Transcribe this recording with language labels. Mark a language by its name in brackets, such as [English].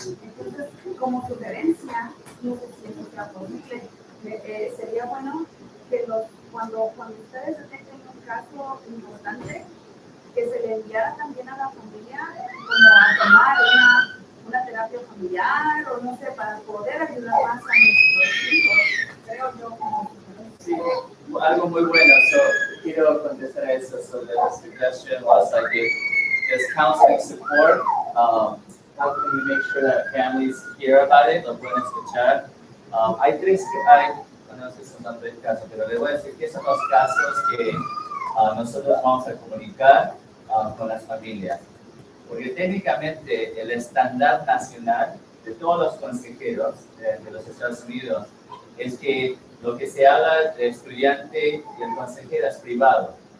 [Spanish] Entonces, como sugerencia, no sé si eso sea posible, sería bueno que cuando ustedes detecten un caso importante, que se le enviara también a la familia como a tomar una terapia familiar o no sé, para poder ayudar más a nuestros hijos, creo yo como Sí, algo muy bueno. So, quiero contestar a eso. [English] So, the suggestion was like, if there's counseling support, how can we make sure that families hear about it? [Spanish] Lo pueden escuchar. Hay no sé si son tantos casos, pero les voy a decir que son los casos que nosotros vamos a comunicar con las familias. Porque técnicamente el estándar nacional de todos los consejeros de los Estados Unidos es que lo que se habla del estudiante y el consejero es privado.